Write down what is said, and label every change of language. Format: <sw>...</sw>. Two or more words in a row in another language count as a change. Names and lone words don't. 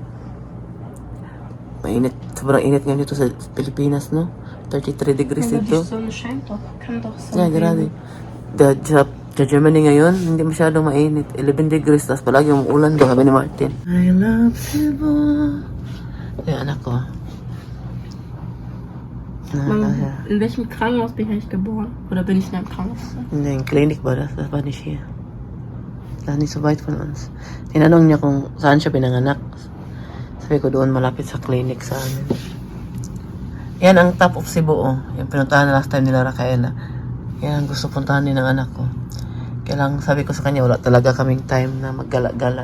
<tl>Mainit, sobrang init ngayon dito sa Pilipinas, no? 33 degrees dito. Yeah, grabe. Sa Germany ngayon, hindi masyadong mainit. 11 degrees, tapos palagi umuulan doon, sabi ni Martin.</tl> <en>I love Cebu.</en> <tl>Yung anak ko.</tl> <de>In welchem Krankenhaus bin ich geboren? Oder bin ich in einem Krankenhaus? In der Klinik war das war nicht hier. Das ist nicht so weit von uns.</de> <tl>Tinanong niya kung saan siya pinanganak. Sabi ko doon malapit sa clinic sa amin. Yan ang</tl> <en>top of Cebu,</en> <tl>oh. Yung pinuntahan na</tl> <en>last time</en> <tl>nila Rafaela. Yan ang gusto puntahan din ng anak ko. Kaya lang sabi ko sa kanya, wala talaga kaming time na maggala-gala.</tl>